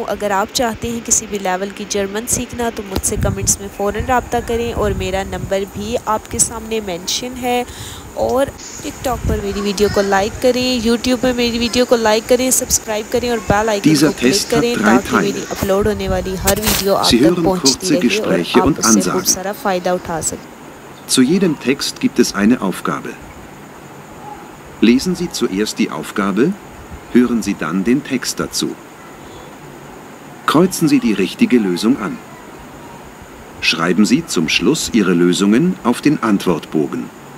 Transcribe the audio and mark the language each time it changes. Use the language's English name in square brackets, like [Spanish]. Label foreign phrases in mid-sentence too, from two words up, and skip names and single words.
[Urdu] اگر آپ چاہتے ہیں کسی بھی لیول کی جرمن سیکھنا تو مجھ سے کمنٹس میں فوراً رابطہ کریں اور میرا نمبر بھی آپ کے سامنے مینشن ہے. اور ٹک ٹاک پر میری ویڈیو کو لائک کریں، یوٹیوب پر میری ویڈیو کو لائک کریں، سبسکرائب کریں اور [English] bell icon [Urdu] کو کلک کریں تاکہ میری اپلوڈ ہونے والی ہر ویڈیو آپ تک پہنچتی رہے اور آپ اس سے خوب سارا فائدہ اٹھا سکیں. [German] Zu jedem Text gibt es eine Aufgabe. Lesen Sie zuerst die Aufgabe, hören Sie dann den Text dazu. Kreuzen Sie die richtige Lösung an. Schreiben Sie zum Schluss Ihre Lösungen auf den Antwortbogen.